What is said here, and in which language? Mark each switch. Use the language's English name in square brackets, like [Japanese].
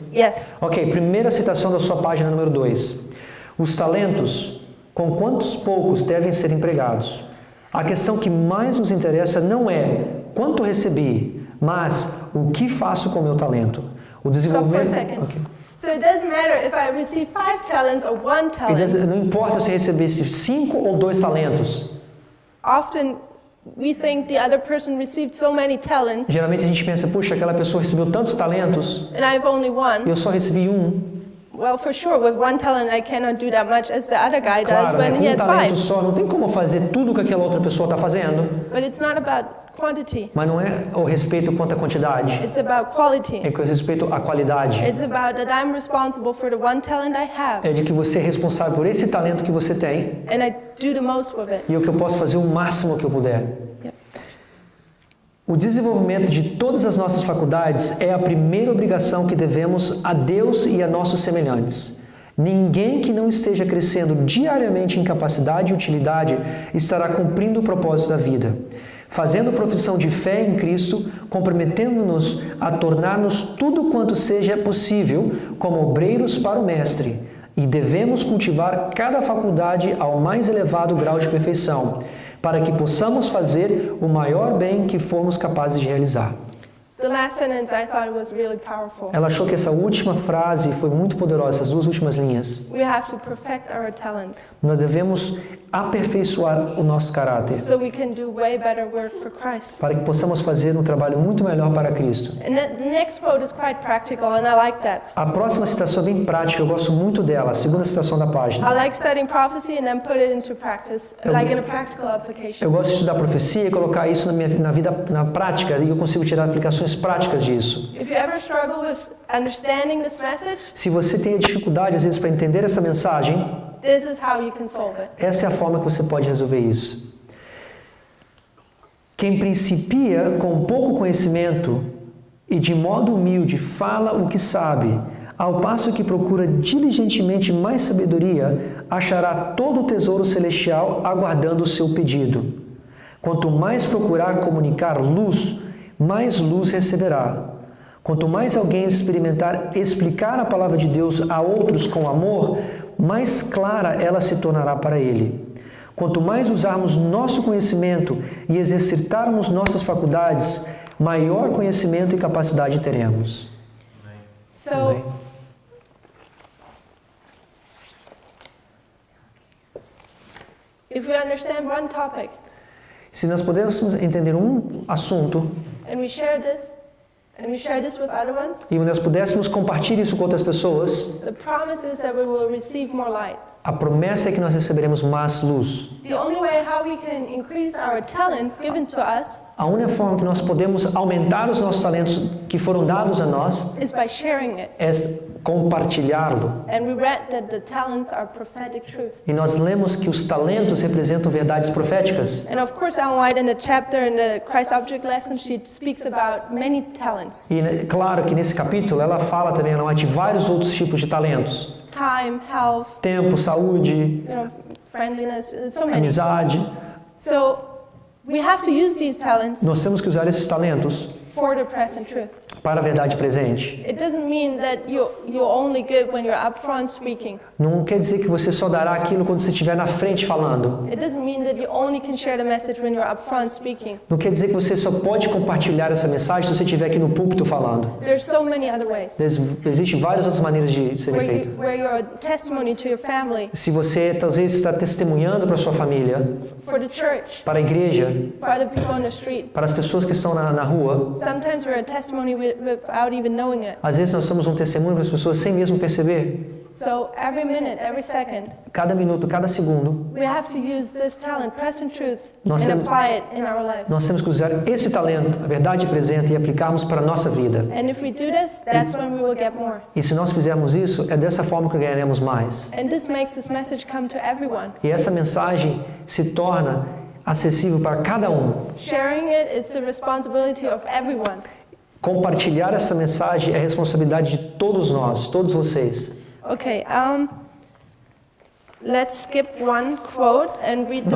[English] Yes. [Portuguese] Ok, primeira citação da sua página número 2. Os talentos, com quantos poucos devem ser empregados? A questão que mais nos interessa não é quanto recebi, mas o que faço com o meu talento. O [English] Stop for a [Portuguese] desenvolvimento. [English] second. Ok. So it doesn't matter if I receive 5 talents or 1 talent. [Portuguese] Não importa se recebesse 5 ou 2 talentos. [English] Often we think the other person received so many talents [Portuguese] Geralmente a gente pensa, puxa, aquela pessoa recebeu tantos talentos [English] and I have only [Portuguese] e [English] 1. [Portuguese] eu só recebi 1. [English] Well, for sure, with 1 talent I cannot do that much as the other guy does [Portuguese] Claro, né? [English] when [Portuguese] Com [English] he [Portuguese] um [English] has [Portuguese] talento só, não tem como fazer tudo o que aquela outra pessoa está fazendo. [English] But it's not about quantity. [Portuguese] Mas não é o respeito quanto à quantidade, [English] It's about quality. [Portuguese] é com respeito à qualidade. [English] It's about that I'm responsible for the 1 talent I have [Portuguese] É de que você é responsável por esse talento que você tem [English] and I do the most with it. [Portuguese] e o que eu posso fazer o máximo que eu puder. [English] Yep. [Portuguese] O desenvolvimento de todas as nossas faculdades é a primeira obrigação que devemos a Deus e a nossos semelhantes. Ninguém que não esteja crescendo diariamente em capacidade e utilidade estará cumprindo o propósito da vida. Fazendo profissão de fé em Cristo, comprometendo-nos a tornar-nos tudo quanto seja possível como obreiros para o Mestre. E devemos cultivar cada faculdade ao mais elevado grau de perfeição, para que possamos fazer o maior bem que formos capazes de realizar. [English] The last sentence I thought was really powerful. [Portuguese] Ela achou que essa última frase foi muito poderosa, essas 2 últimas linhas. [English] We have to perfect our talents [Portuguese] Nós devemos aperfeiçoar o nosso caráter, [English] so we can do way better work for Christ. [Portuguese] para que possamos fazer um trabalho muito melhor para Cristo. [English] And the next quote is quite practical and I like that. [Portuguese] A próxima citação é bem prática, eu gosto muito dela, a segunda citação da página. [English] I like studying prophecy and then put it into practice, like in a practical application. [Portuguese] Eu gosto de estudar profecia e colocar isso na vida, na prática, e eu consigo tirar aplicações práticas disso. [English] If you ever struggle with understanding this message, [Portuguese] Se você tem dificuldade, às vezes, para entender essa mensagem, [English] this is how you can solve it. [Portuguese] essa é a forma que você pode resolver isso. Quem principia com pouco conhecimento e de modo humilde fala o que sabe, ao passo que procura diligentemente mais sabedoria, achará todo o tesouro celestial aguardando o seu pedido. Quanto mais procurar comunicar luz, mais luz receberá. Quanto mais alguém experimentar explicar a palavra de Deus a outros com amor, mais clara ela se tornará para ele. Quanto mais usarmos nosso conhecimento e exercitarmos nossas faculdades, maior conhecimento e capacidade teremos. [English] So, if we understand one topic [Portuguese] Se nós pudermos entender um assunto [English] and we share this with other ones, [Portuguese] e nós pudéssemos compartilhar isso com outras pessoas, [English] the promise is that we will receive more light. [Portuguese] a promessa é que nós receberemos mais luz. [English] The only way how we can increase our talents given to us [Portuguese] A única forma que nós podemos aumentar os nossos talentos que foram dados a nós [English] is by sharing it. [Portuguese] é compartilhá-lo. [English] And we read that the talents are prophetic truth. [Portuguese] E nós lemos que os talentos representam verdades proféticas. [English] And of course, Ellen White in the chapter in the Christ Object lesson, she speaks about many talents. [Portuguese] E claro que nesse capítulo ela fala também de vários outros tipos de talentos. [English] Time, health, [Portuguese] Tempo, saúde, [English] friendliness, so many. [Portuguese] amizade. [English] So we have to use these talents [Portuguese] Nós temos que usar esses talentos [English] for the present truth. [Portuguese] para a verdade presente. [English] It doesn't mean that you're only good when you're up front speaking. [Portuguese] Não quer dizer que você só dará aquilo quando você estiver na frente falando. [English] It doesn't mean that you only can share the message when you're up front speaking. [Portuguese] Não quer dizer que você só pode compartilhar essa mensagem se você estiver aqui no púlpito falando. [English] There's so many other ways. [Portuguese] Existem várias outras maneiras de serem feito. [English] Where you're a testimony to your family, [Portuguese] Se você talvez está testemunhando para sua família, [English] for the church, [Portuguese] para a igreja, [English] for other people on the street. [Portuguese] para as pessoas que estão na rua, [English] Sometimes we're a testimony without even knowing it. [Portuguese] às vezes nós somos um testemunho para as pessoas sem mesmo perceber. [English] So every minute, every second, [Portuguese] cada minuto, cada segundo, [English] we have to use this talent, present truth, [Portuguese] Nós [English] and [Portuguese] temos- [English] apply it in our life. [Portuguese] nós temos que usar esse talento, a verdade presente, e aplicarmos para a nossa vida. [English] And if we do this, that's when we will get more. [Portuguese] E se nós fizermos isso, é dessa forma que ganharemos mais. [English] And this makes this message come to everyone. [Portuguese] E essa mensagem se torna acessível para cada um. [English] Sharing it is the responsibility of everyone. [Portuguese] Compartilhar essa mensagem é responsabilidade de todos nós, todos vocês. [English] Okay, let's skip one quote and read the